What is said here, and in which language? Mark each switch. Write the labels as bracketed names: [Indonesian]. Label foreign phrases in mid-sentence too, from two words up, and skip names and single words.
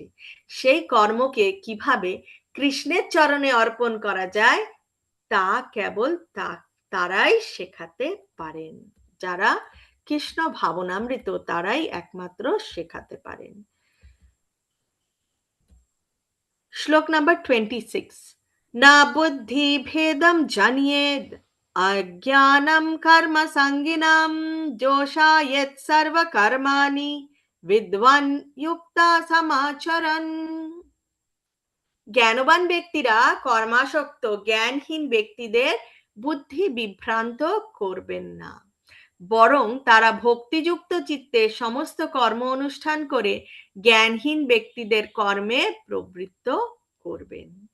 [Bangla] সেই কর্মকে কিভাবে কৃষ্ণের চরণে অর্পণ করা যায় তা কেবল তারাই শেখাতে পারেন। যারা কৃষ্ণ ভাবনামৃত তারাই একমাত্র শেখাতে পারেন। শ্লোক নাম্বার 26। [Sanskrit] না বুদ্ধি ভেদম জানিয়েদ अज्ञानं कर्म संगिनां जोषायेत् सर्व कर्माणि विद्वान् युक्ता समाचरन्। [Bangla] জ্ঞানবান ব্যক্তিরা কর্মাসক্ত জ্ঞানহীন ব্যক্তিদের বুদ্ধি বিভ্রান্ত করবেন না, বরং তারা ভক্তিযুক্ত চিত্তে সমস্ত কর্ম অনুষ্ঠান করে জ্ঞানহীন ব্যক্তিদের কর্মে প্রবৃত্ত করবেন।